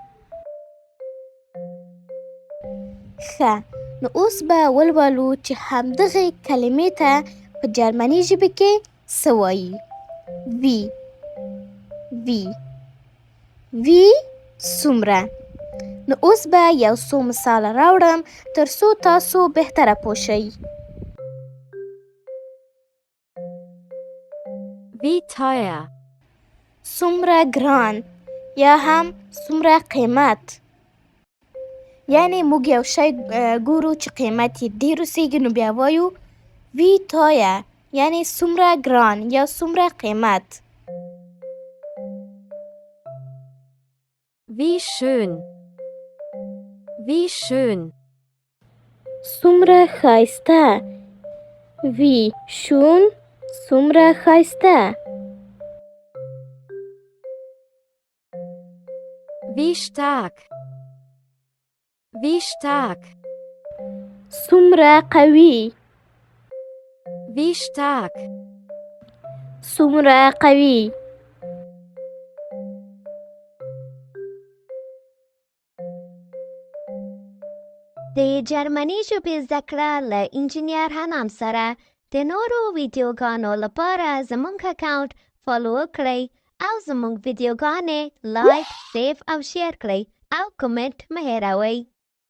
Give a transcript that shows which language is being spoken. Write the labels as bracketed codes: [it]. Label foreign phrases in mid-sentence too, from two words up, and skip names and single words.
[ps] ښه، نو اوس به ولولو چې همدغې کلمې ته په جرمني ژبې کې څه وایي. [de] Wie wie wie څومره. [ps] نو اوس به یو څو مثاله راوړم تر څو تاسو بهتره پوه شئ. [de] Wie teuer? [ps] څومره ګران یا هم څومره قیمت. یعنې موږ یو شی ګورو چې قیمت یې ډېر اوسیږي نو بیا وایو [de] Wie teuer, [ps] یعنې څومره ګران یا څومره قیمت. [de] Wie schön. Wie schön. [ps] څومره ښایسته. [de] Wie schön [ps] څومره ښایسته. [de] Wie stark. Wie stark. [ps] څومره قوي. [de] Wie stark. [ps] څومره قوي. د جرمني ژبې زده کړه له انجینیر حنان سره د نورو ویډیوګانو لپاره زموږ اکاونټ فالو کړئ او زموږ ویډیوګانې لایک، سیف او شیر کړئ او کومنټ مه هېروئ.